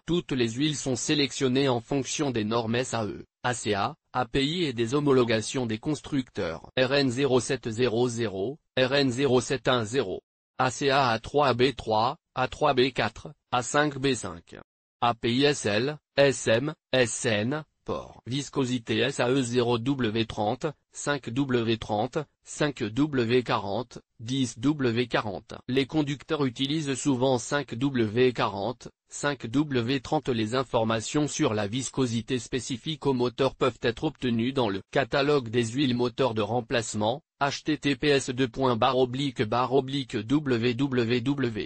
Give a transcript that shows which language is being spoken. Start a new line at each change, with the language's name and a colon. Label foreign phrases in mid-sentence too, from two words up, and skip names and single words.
French: Toutes les huiles sont sélectionnées en fonction des normes SAE, ACA, API et des homologations des constructeurs. RN 0700, RN 0710, ACA A3B3, A3B4, A5B5. API SL, SM, SN, port. Viscosité SAE 0W30, 5W30, 5W40, 10W40. Les conducteurs utilisent souvent 5W40, 5W30. Les informations sur la viscosité spécifique au moteur peuvent être obtenues dans le catalogue des huiles moteurs de remplacement, https://www.